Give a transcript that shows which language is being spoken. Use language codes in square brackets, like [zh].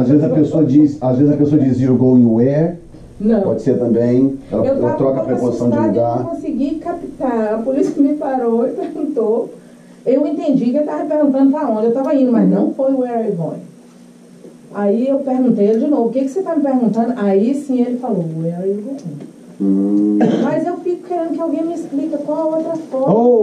[pt] Às vezes a pessoa diz [en] you're going where? [pt] Não. Pode ser também. Ela troca a preposição de Eu lugar. não consegui captar. A polícia me parou e perguntou. Eu entendi que ele estava perguntando para onde eu estava indo, mas não foi [en] where are you going. [pt] Aí eu perguntei ele de novo, o que você está me perguntando? Aí sim ele falou, [en] where are you going? [pt] Mas eu fico querendo que alguém me explique qual a outra forma.